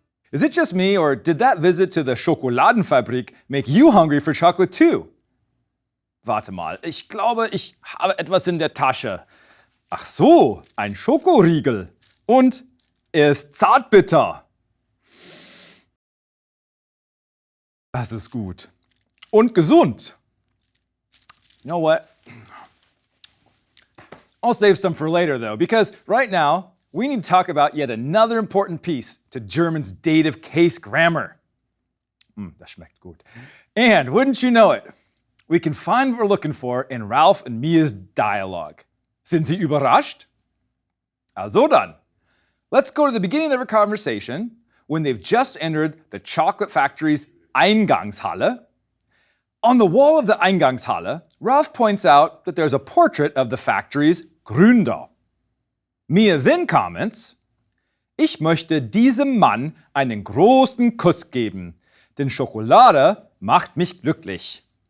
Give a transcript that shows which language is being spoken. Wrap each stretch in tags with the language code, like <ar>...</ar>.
<en>Is it just me, or did that visit to the Schokoladenfabrik make you hungry for chocolate too?</en> <de>Warte mal, ich glaube, ich habe etwas in der Tasche. Ach so, ein Schokoriegel. Und er ist zartbitter. Das ist gut. Und gesund.</de> <en>You know what? I'll save some for later though, because right now, we need to talk about yet another important piece to German's dative case grammar.</en> <de>Das schmeckt gut.</de> <en>And wouldn't you know it, we can find what we're looking for in Ralph and Mia's dialogue.</en> <de>Sind Sie überrascht? Also dann,</de> <en>let's go to the beginning of their conversation when they've just entered the chocolate factory's Eingangshalle. On the wall of the Eingangshalle, Ralph points out that there's a portrait of the factory's Gründer. Mia then comments,</en> <de>ich möchte diesem Mann einen großen Kuss geben, denn Schokolade macht mich glücklich.</de>